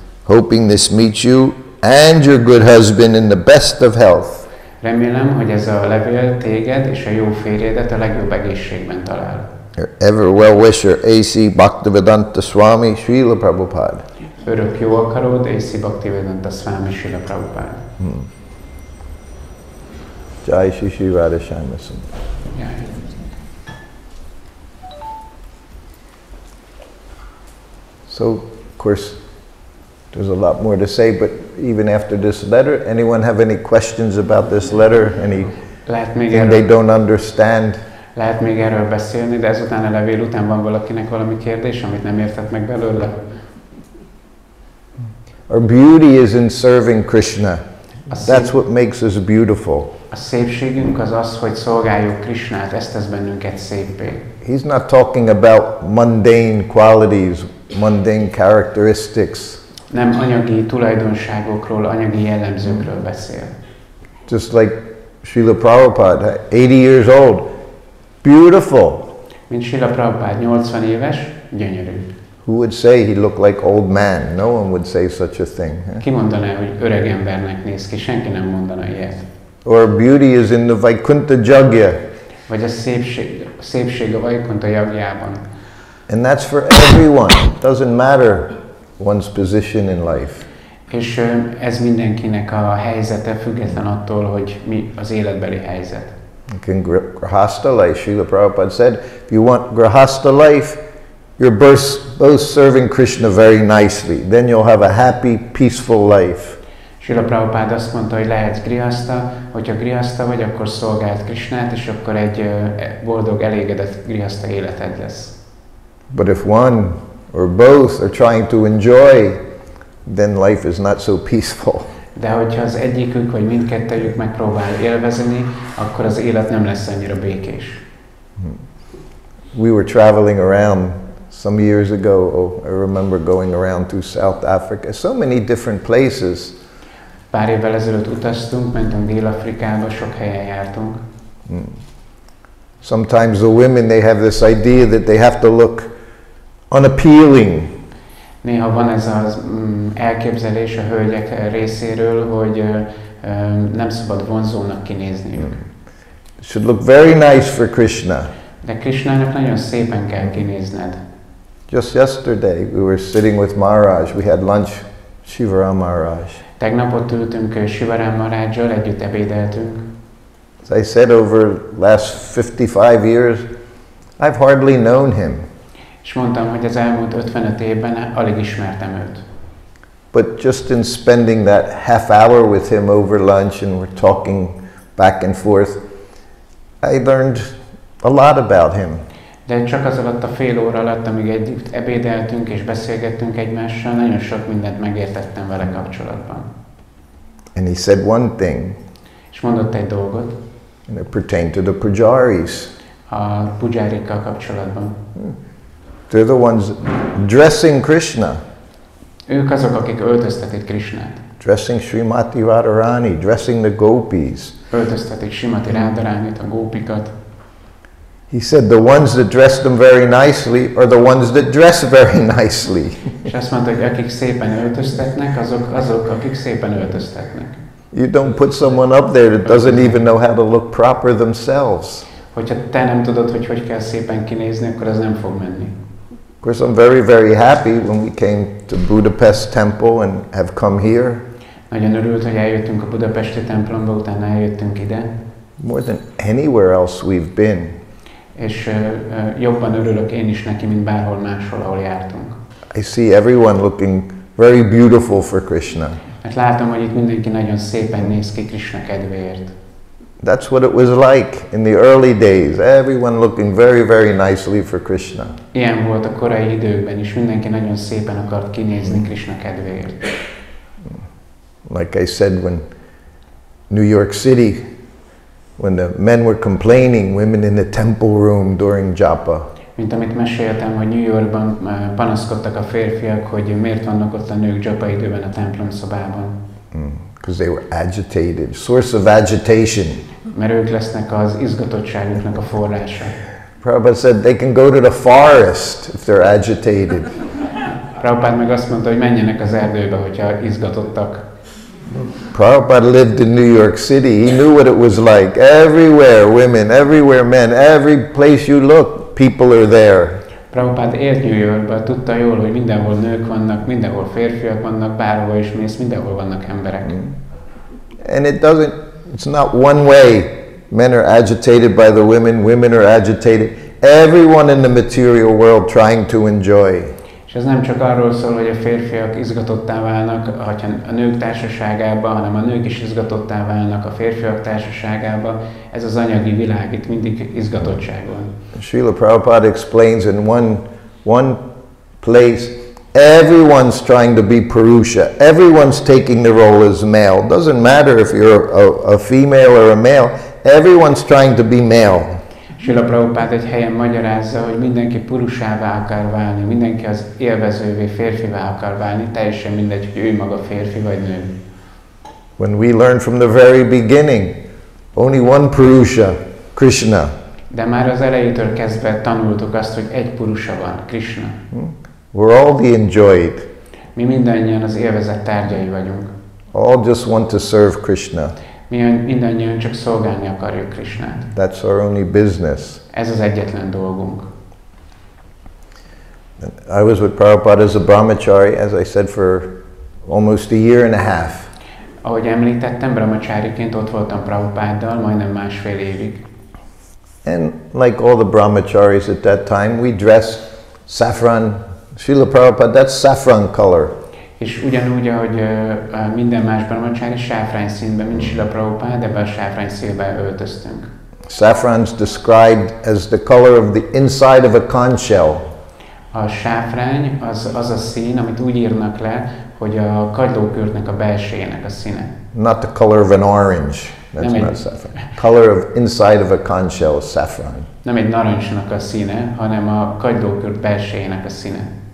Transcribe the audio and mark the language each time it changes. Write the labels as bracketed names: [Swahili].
[English] Hoping this meets you and your good husband in the best of health. [Hungarian] Remélem, hogy ez a levél téged és a jó férjedet a legjobb egészségben talál. [English] Your ever well-wisher A.C. Bhaktivedanta Swami Srila Prabhupada. [Hungarian] örök jó akaród, A.C. Bhaktivedanta Swami Srila Prabhupada. [English] Jai Shri Shri Radha-shama. Jai. So, of course, there's a lot more to say, but even after this letter, anyone have any questions about this letter? Anything they don't understand? [Hungarian] Lehet még erről beszélni, de ezután a levél után van valakinek valami kérdés, amit nem értett meg belőle? [English] Our beauty is in serving Krishna. That's what makes us beautiful. [Hungarian] A szépségünk az az, hogy szolgáljuk Krishnát, ezt tesz bennünket széppé. [English] He's not talking about mundane qualities, mundane characteristics. [Hungarian] Nem anyagi tulajdonságokról, anyagi jellemzőkről beszél. [English] Just like Srila Prabhupada, 80 years old, beautiful. [Hungarian] Mint Srila Prabhupada, 80 éves, gyönyörű. [English] Who would say he looked like old man? No one would say such a thing. [Hungarian] Ki mondaná, hogy öreg embernek néz ki? Senki nem mondana ilyet. [English] Or beauty is in the Vaikuntha Jagya. [Hungarian] Vagy a szépség a Vaikuntha Jagyában. [English] And that's for everyone. It doesn't matter one's position in life. [Hungarian] És ez mindenkinek a helyzete, független attól, hogy mi az életbeli helyzet. [English] In Grahastha life, Srila Prabhupada said, if you want Grahastha life, you're both serving Krishna very nicely. Then you'll have a happy, peaceful life. [Hungarian] Srila Prabhupada azt mondta, hogy lehetsz grihaszta, hogyha grihaszta vagy, akkor szolgáld Krishnát, és akkor egy boldog, elégedett grihaszta életed lesz. [English] But if one or both are trying to enjoy, then life is not so peaceful. [Hungarian] De hogyha az egyikük vagy mindkettőjük megpróbál élvezni, akkor az élet nem lesz annyira békés. [English] We were traveling around some years ago. I remember going around to South Africa, so many different places. [Hungarian] Pár évvel ezelőtt utaztunk, mentünk Dél-Afrikába, sok helyen jártunk. [English] Sometimes the women, they have this idea that they have to look unappealing. [Hungarian] Néha van ez az elképzelés a hölgyek részéről, hogy nem szabad vonzónak kinézniük. [English] Should look very nice for Krishna. [Hungarian] De Krishnának nagyon szépen kell kinézned. [English] Just yesterday we were sitting with Maharaj. We had lunch, Shivaram Maharaj. [Hungarian] Tegnap ott ültünk Shivaram Maharajjal, együtt ebédeltünk. [English] As I said, over last 55 years, I've hardly known him. [Hungarian] És mondtam, hogy az elmúlt 55 évben alig ismertem őt. [English] But just in spending that half hour with him over lunch and we're talking back and forth, I learned a lot about him. [Hungarian] De csak az alatt a fél óra alatt, amíg együtt ebédeltünk és beszélgettünk egymással, nagyon sok mindent megértettem vele kapcsolatban. [English] And he said one thing. [Hungarian] És mondott egy dolgot. [English] And it pertained to the pujaris. [Hungarian] A pujárikkal kapcsolatban. [English] They're the ones dressing Krishna. [Hungarian] Ők azok, akik öltöztetik Krishnát. [English] Dressing Srimati Radharani, dressing the gopis. [Hungarian] Öltöztetik Srimati Radharánit, a gópikat. [English] He said the ones that dress them very nicely are the ones that dress very nicely. [Hungarian] És azt mondta, hogy akik szépen öltöztetnek, azok, akik szépen öltöztetnek. [English] You don't put someone up there that doesn't even know how to look proper themselves. [Hungarian] Hogyha te nem tudod, hogy kell szépen kinézni, akkor az nem fog menni. [English] Of course, I'm very, very happy when we came to Budapest temple and have come here. [Hungarian] Nagyon örült, hogy eljöttünk a budapesti templomba, utána eljöttünk ide. [English] More than anywhere else we've been. [Hungarian] És jobban örülök én is neki, mint bárhol máshol, ahol jártunk. [English] I see everyone looking very beautiful for Krishna. [Hungarian] Mert látom, hogy itt mindenki nagyon szépen néz ki Krishna kedvéért. [English] That's what it was like in the early days. Everyone looking very, very nicely for Krishna. [Hungarian] Ilyen volt a korai időkben is, mindenki nagyon szépen akart kinézni Krishna kedvéért. [English] Like I said, when New York City, when the men were complaining, women in the temple room during japa. [Hungarian] Mint amit meséltem, hogy New Yorkban panaszkodtak a férfiak, hogy miért vannak ott a nők japa időben a templom szobában. [English] Because they were agitated, source of agitation. [Hungarian] Mert ők lesznek az izgatottságuknak a forrása. [English] Prabhupada said they can go to the forest if they're agitated. [Hungarian] Prabhupada meg azt mondta, hogy menjenek az erdőbe, hogyha izgatottak. [English] Prabhupada lived in New York City. He knew what it was like. Everywhere women, everywhere men, every place you look, people are there. [Hungarian] Prabhupada élt New Yorkban, tudta jól, hogy mindenhol nők vannak, mindenhol férfiak vannak, bárhol is mész, mindenhol vannak emberek. [English] And it's not one way. Men are agitated by the women, women are agitated. Everyone in the material world trying to enjoy. [Hungarian] És ez nem csak arról szól, hogy a férfiak izgatottá válnak a nők társaságában, hanem a nők is izgatottá válnak a férfiak társaságában. Ez az anyagi világ, itt mindig izgatottság van. [English] Srila Prabhupada explains in one place, everyone's trying to be Purusha. Everyone's taking the role as male. Doesn't matter if you're a female or a male. Everyone's trying to be male. [Hungarian] Srila Prabhupada egy helyen magyarázza, hogy mindenki purusává akar válni, mindenki az élvezővé, férfivá akar válni, teljesen mindegy, hogy ő maga férfi vagy nő. [English] When we learned from the very beginning, only one Purusha, Krishna. [Hungarian] De már az elejétől kezdve tanultuk azt, hogy egy Purusha van, Krishna. [English] We're all the enjoyed. [Hungarian] Mi mindannyian az élvezet tárgyai vagyunk. [English] All just want to serve Krishna. [Hungarian] Mi mindannyian csak szolgálni akarjuk Krishnát. [English] That's our only business. [Hungarian] Ez az egyetlen dolgunk. [English] I was with Prabhupada as a brahmachari, as I said, for almost a year and a half. [Hungarian] Ahogy említettem, brahmachariként ott voltam Prabhupáddal majdnem másfél évig. [English] And like all the brahmacharis at that time, we dressed saffron. Srila Prabhupada, that's saffron color. [Hungarian] És ugyanúgy, ahogy minden más brahmachari sáfrány színben, mint Srila Prabhupada, ebben a sáfrány színben öltöztünk. [English] Saffron's described as the color of the inside of a conch shell. [Hungarian] A sáfrány az a szín, amit úgy írnak le, hogy a kagylókürtnek a belsejének a színe. [English] Not the color of an orange. That's not saffron. Color of inside of a conch shell is saffron. [Hungarian] Nem egy narancsnak a színe, hanem a kagylókürt belsejének a színe.